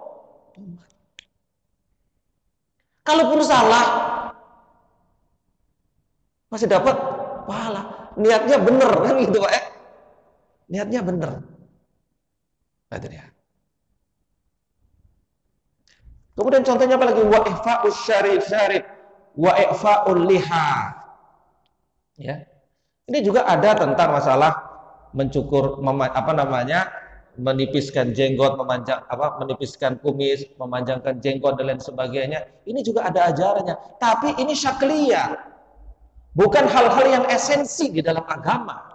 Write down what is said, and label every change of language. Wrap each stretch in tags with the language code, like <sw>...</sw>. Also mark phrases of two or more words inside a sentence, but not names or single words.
<id>Kalaupun salah, masih dapat pahala. Niatnya benar, kan gitu, Pak, ya? Niatnya benar. Nah, itu dia. Kemudian contohnya apa lagi?</id> <ar>وإعفاء الشارب، وإعفاء اللحية.</ar> <id>Ya. Ini juga ada tentang masalah mencukur, menipiskan jenggot, menipiskan kumis, memanjangkan jenggot dan lain sebagainya. Ini juga ada ajarannya. Tapi ini syakliyah, bukan hal-hal yang esensi di dalam agama.</id>